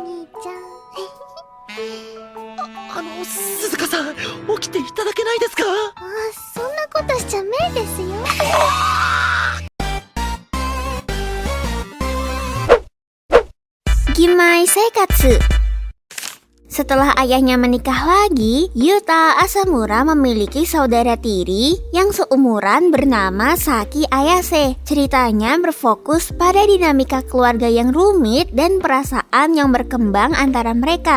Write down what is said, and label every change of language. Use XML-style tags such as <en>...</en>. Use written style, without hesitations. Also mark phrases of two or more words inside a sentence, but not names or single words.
<ja>兄ちゃん。鈴鹿さん、起きていただけないですか？そんなことしちゃメイですよ。</ja> <id>Gimai Seikatsu. Setelah ayahnya menikah lagi, Yuta Asamura memiliki saudara tiri yang seumuran bernama Saki Ayase. Ceritanya berfokus pada dinamika keluarga yang rumit dan perasaan yang berkembang antara mereka.</id>